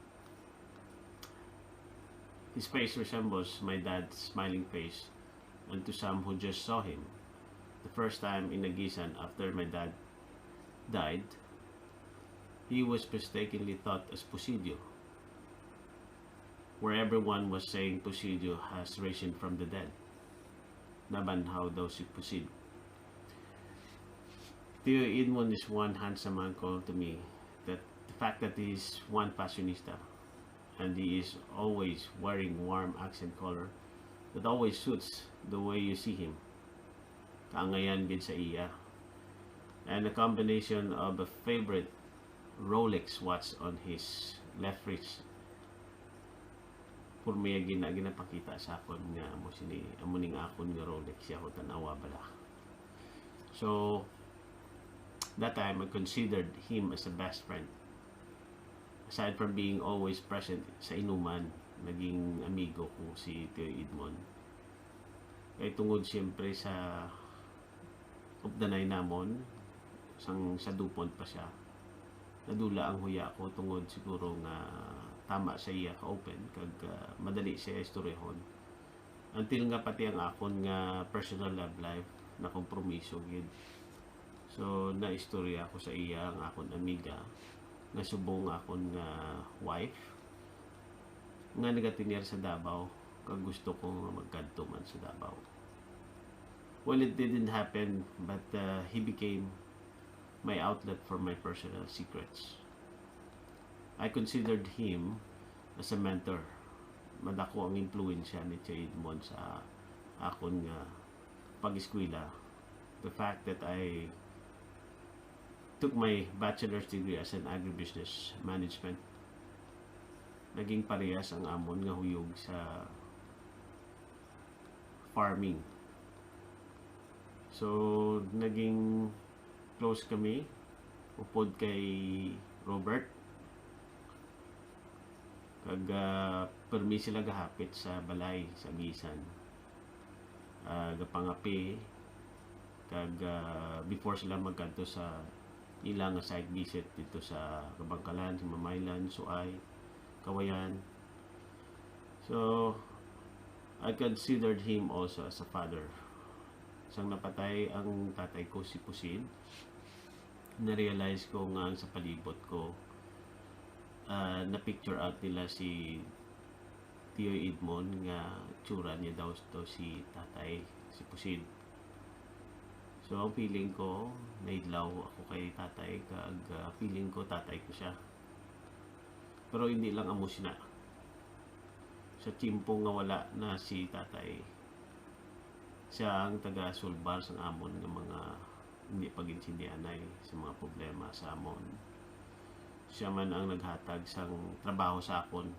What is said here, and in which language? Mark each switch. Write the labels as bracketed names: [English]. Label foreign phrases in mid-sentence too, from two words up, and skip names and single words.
[English] His face resembles my dad's smiling face, and to some who just saw him the first time in Nagisan after my dad died, he was mistakenly thought as Posidio, where everyone was saying Posidio has risen from the dead. [Hiligaynon] Nabanhaw daw si Pusid. [English] Tio Edmond is one handsome uncle to me. That the fact that he is one fashionista and he is always wearing warm accent color that always suits the way you see him. [Hiligaynon] Kaangayan gid sa iya. [English] And a combination of a favorite Rolex watch on his left wrist. [Hiligaynon] Purmiya ginapakita sa akon nga amuning akon nga Rolex siya ko tanawa bala. [English] So that time I considered him as a best friend. Aside from being always present [Hiligaynon] sa inuman, naging amigo ko si Tio Edmond. Kaya tungod siyempre sa updanay namon, sa dupon pa siya. Nadula ang huya ko tungod siguro nga tama sa iya ka open kag madali siya istoryahon. Until nga pati ang akon nga personal love life na kompromiso gid. So naistorya ko sa iya ang akon amiga nga subong akong wife nga nagatinir sa Davao kag gusto ko nga magkadto man sa Davao. [English] Well, it didn't happen, but he became my outlet for my personal secrets. I considered him as a mentor. [Hiligaynon] Madako ang impluensya ni Tio Edmond sa akong pag-eskwela. [English] The fact that I took my bachelor's degree as an agribusiness management, [Hiligaynon] naging parehas ang amon nga huyog sa farming. So, naging close kami upod kay Robert. Kag permi sila gahapit sa balay sa Gisan. Gapangapi kag before sila magkanto sa ilang site visit dito sa Kabangkalan, sa Mamaylan, Suay, Kawayan. [English] So, I considered him also as a father. [Hiligaynon] Sang napatay ang tatay ko, si Pusin, na-realize ko nga sa palibot ko, na-picture out nila si Tio Edmond nga tsura niya daw to si tatay, si Pusin. So, ang feeling ko, naidlaw ako kay tatay, kag feeling ko tatay ko siya. Pero hindi lang amo siya. Sa timpong nga wala na si tatay, siya ang taga-sulbar sa amon ng mga hindi paginsindianay sa mga problema sa amon. Siya man ang naghatag sang trabaho sa akon.